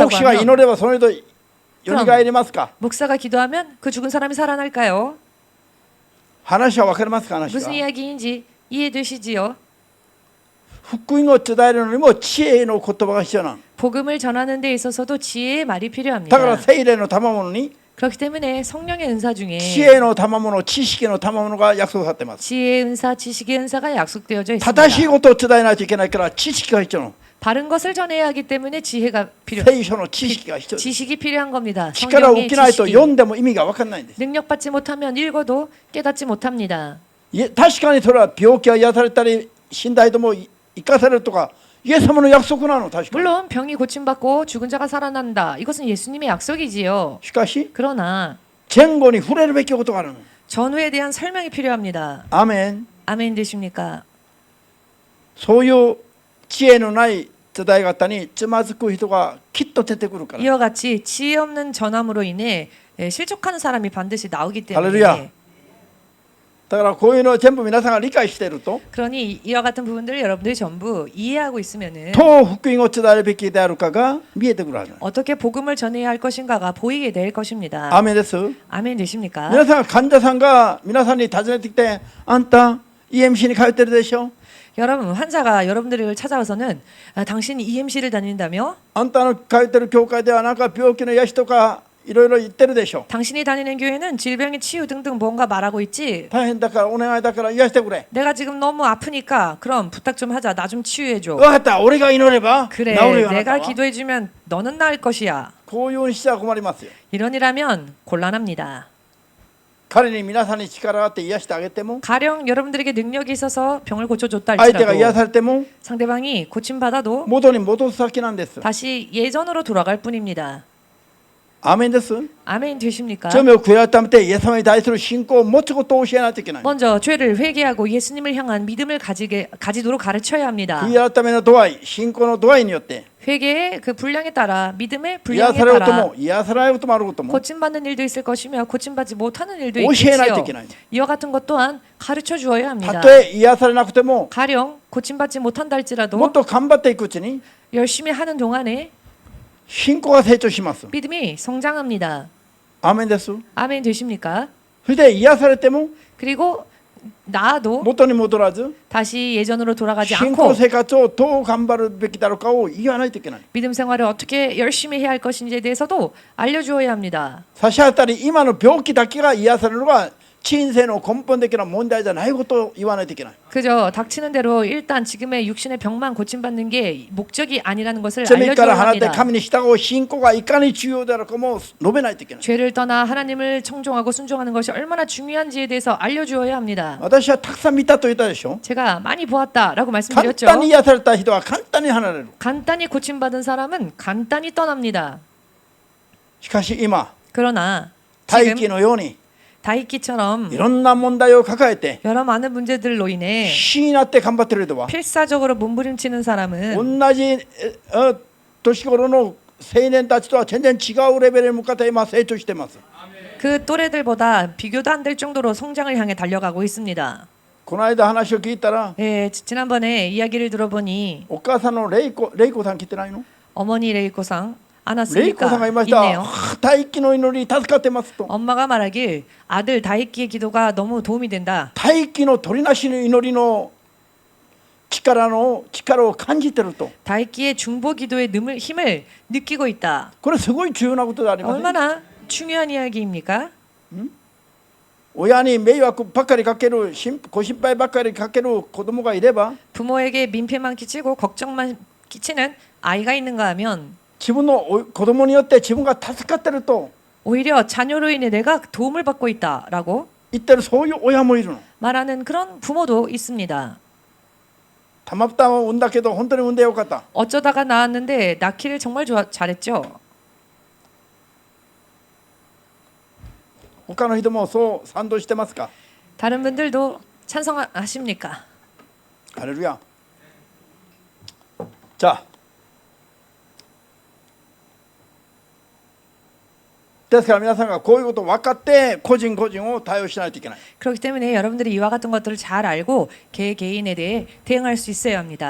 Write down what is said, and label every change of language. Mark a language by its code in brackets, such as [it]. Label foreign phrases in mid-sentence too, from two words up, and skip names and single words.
[ja] 牧師が祈 [ko] 하면 [ja] ればその人よみがえりますか。 [ko] 목사가 기도하면 그 죽은 사람이 살아날까요? [ja] 話は分かりますか。話 [ko] 무슨 [ja] が [ko] 이야기인지 이해되시지요? [ja] 福音を伝えるのにも知恵の言葉が必要なの。 [ko] 복음을 전하는 데 있어서도 지혜의 말이 [ja] だから [ko] 필요합니다. [ja] 聖霊の賜物に [ko] 그렇기 때문에 성령의 은사 중에 [ja] 知恵の賜物、知識の賜物が約束されています。 [ko] 지혜의 은사, 지식의 은사가 약속되어져 [ja] 正しい [ko] 있습니다. [ja] ことを伝えないといけないから知識が必要なの。 [ko] 바른 것을 전해야 하기 때문에 지혜가 필요, [ja] 聖書の知識が必要です。 [ko] 지식이 필요한 겁니다. [ja] 力を受 [ko] 성령의 [ja] けないと [ko] 지식이 [ja] 読んでも意味が分かんないんです。 [ko] 능력받지 못하면 읽어도 깨닫지 못합니다. [ja] 確かにそれは病気が癒されたり死んだ人も生かされるとかイエス様の約束なの。確かに。 [ko] 물론 병이 고침받고 죽은 자가 살아난다. 이것은 예수님의 약속이지요. [ja] しかし [ko] 그러나 [ja] 前後に触れるべきことがあるの。 [ko] 전후에 대한 설명이 필요합니다. [ja] アーメン。 [ko] 아멘 되십니까? [ja] そういう知恵のない世代方につまずく人がきっと出てくるから。 [ko] 이와 같이 지혜 없는 전함으로 인해 실족하는 사람이 반드시 나오기 할렐루야. 때문에 [ja] だからこういうのを全部皆さんが理解していると [ko] 그러니 이와 같은 부분들을 여러분들이 전부 이해하고 있으면은 [ja] どう福音を伝えるべきであるかが見えてくるはず。 [ko] 어떻게 복음을 전해야 할 것인가가 보이게 될 것입니다. [ja] アーメンです。 [ko] 아멘 되십니까? [ja] 皆さん患者さんが皆さんに尋ねてきて、あんた EMC に通ってるでしょ。 [ko] 여러분 환자가 여러분들을 찾아와서는 당신이 EMC를 다닌다며? [ja] あんたの通ってる教会ではなんか病気の癒しとかいろいろ言ってるでしょ。 [ko] 당신이 다니는 교회는 질병의 치유 등등 뭔가 말하고 있지. [ja] 大変だからお願いだから癒してくれ。 [ko] 내가 지금 너무 아프니까 그럼 부탁 좀 하자. 나 좀 치유해줘. [ja] 分かった、俺が祈れば治 [ko] 그래 [ja] るよ。あなた [ko] 내가 [ja] は [ko] 기도해주면 너는 나을 것이야. [ja] こういうふうにしては困りますよ。 [ko] 이런이라면 곤란합니다. [ja] 彼に皆さんに力があって癒してあげても、 [ko] 가령 여러분들에게 능력이 있어서 병을 고쳐줬다 [ja] 相手が癒 [ko] 할지라도 [ja] されても [ko] 상대방이 고침받아도 [ja] 元に戻す先なんです。 [ko] 다시 예전으로 돌아갈 뿐입니다. [ja] アーメンです。 [ko] 아멘 되십니까? [ja] 罪を悔い改めてイエス様に対する信仰を持つことを教えないといけない。 [ko] 먼저 죄를 회개하고 예수님을 향한 믿음을 가지도록 가르쳐야 합니다. [ja] 悔い改めの度合い、信仰の度合いによって [ko] 회개의 그 분량에 따라 믿음의 [ja] 癒 [ko] 분량에 [ja] されること [ko] 따라 [ja] も癒されないこともあることも [ko] 고침받는 일도 있을 것이며 고침받지 못하는 일도 [ja] 教えないとい [ko] 있겠지요. [ja] けない。 [ko] 이와 같은 것 또한 가르쳐 주어야 합니다. [ja] たとえ癒されなくても [ko] 가령 고침받지 못한다 [ja] もっ [ko] 할지라도 [ja] と頑張っていくうちに [ko] 열심히 하는 동안에 [ja] 信仰が成長します。 [ko] 믿음이 성장합니다. [ja] アーメンです。 [ko] 아멘 되십니까? [ja] それで癒されても [ko] 그리고 나아도 [ja] 元に戻らず [ko] 다시 예전으로 돌아가지 [ja] 信仰 [ko] 않고 [ja] 生活をどう頑張るべきだろうかを言わないといけない。 [ko] 믿음 생활을 어떻게 열심히 해야 할 것인지에 대해서도 알려주어야 합니다. [ja] 差し当たり今の病気だけが癒されるのが人生の根本的な問題じゃないことを言わないといけない。 [ko] 그저 닥치는 대로 일단 지금의 육신의 병만 고침받는 게 목적이 아니라는 것을 [ja] 罪から [ko] 알려줘야 [ja] 離れて [ko] 합니다. [ja] 神に従う信仰がいかに重要であるかも述べないといけない。 [ko] 죄를 떠나 하나님을 청종하고 순종하는 것이 얼마나 중요한지에 대해서 알려주어야 합니다. [ja] 私はたくさん見たと言ったでしょ。 [ko] 제가 많이 보았다라고 [ja] 簡 [ko] 말씀드렸죠. [ja] 単に癒された人は簡単に離れる。 [ko] 간단히 고침받은 사람은 간단히 떠납니다. [ja] しかし今 [ko] 그러나 [ja] 大 [ko] 지금 [ja] 気のように [ko] 다이키처럼 [ja] いろんな問題を抱えて [ko] 여러 많은 문제들로 인해 [ja] 必死になって頑張っている人は [ko] 필사적으로 몸부림치는 사람은 [ja] 同じ年頃の青年たちとは全然違うレベルに向かって今成長しています。 [ko] 그 또래들보다 비교도 안 될 정도로 성장을 향해 달려가고 있습니다. [ja] この間話を聞いたら [ko] 예, 지난번에 이야기를 들어보니 [ja] お母さんのレイコさん来てないの？ [ko] 어머니 레이코상 [ja] レイコさんが [ko] 안았으니까 [ja] いました。 [ko] 있네요. [ja] 大気の祈り助かってますと。 [ko] 엄마가 말하길 아들 다이키의 기도가 너무 도움이 된다. [ja] 大気の取りなしの祈りの力を感じてると。 [ko] 다이키의 중보 기도의 힘을 느끼고 있다. [ja] これすごい重要なことであります。 [ko] 얼마나 중요한 이야기입니까? [ja] 親に迷惑ばっかりかける、ご心配ばっかりかける子供がいれば、 [ko] 부모에게 민폐만 끼치고 걱정만 끼치는 아이가 있는가 하면 [ja] 自分の子供によって自分が助かってると [ko] 오히려 자녀로 인해 내가 도움을 받고 있다라고 [ja] 言ってるそういう親もいるの。 [ko] 말하는 그런 부모도 있습니다. [ja] たまたま産んだけど本当に産んでよかった。 [ko] 어쩌다가 낳았는데 낳기를 정말 잘했죠. [ja] 他の人もそう賛同してますか？ [ko] 다른 분들도 찬성하십니까? [ja] ハレルヤ。じゃあですから皆さんがこういうことを分かって個人個人を対応しないといけない。 [ko] 그렇기 때문에 여러분들이 이와 같은 것들을 잘 알고 개개인에 대해 대응할 수 있어야 합니다.